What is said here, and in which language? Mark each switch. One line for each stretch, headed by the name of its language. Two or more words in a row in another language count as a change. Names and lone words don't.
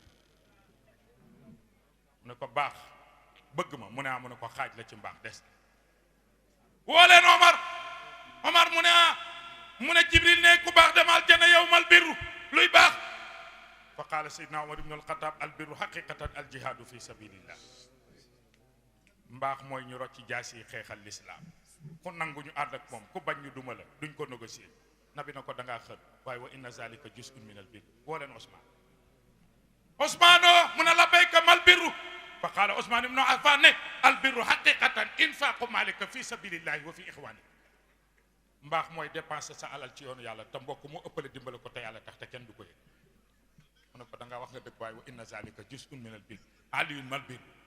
Wolof: mu ne ko baax bëgg ma mu ne ko xaaj la ci mbaax des woo leen Omar mu ne Jibril ne ku baax demal jana yow
Arabic: ما البر
Wolof: luy baax
Arabic: فقال سيدنا عمر بن الخطاب البر حقيقة الجهاد في سبيل الله
Wolof: mbaax mooy ñu rocci jaas yi xeexal lislaam ku nangu ñu ànd ak moom ku bañ ñu duma la duñ ko négocier nabi na ko da ngaa xër waaye
Arabic: وإن ذلك جزء من البر
Wolof: woo leen Ousmane mu ne labbayka
Arabic: ما البر فقال عثمان بن عفان
Wolof: ne
Arabic: البر حقيقة إنفاق مالك في سبيل الله وفي إخوانه
Wolof: mbaax mooy dépenser sa alal ci yoonu yàlla te mbokk mu ëppale dimbale ko te yàlla tax te kenn du ko yëg mu ne ko da ngaa wax nga dëgg waaye
Arabic: وإن ذلك جزء من البر علي ما البر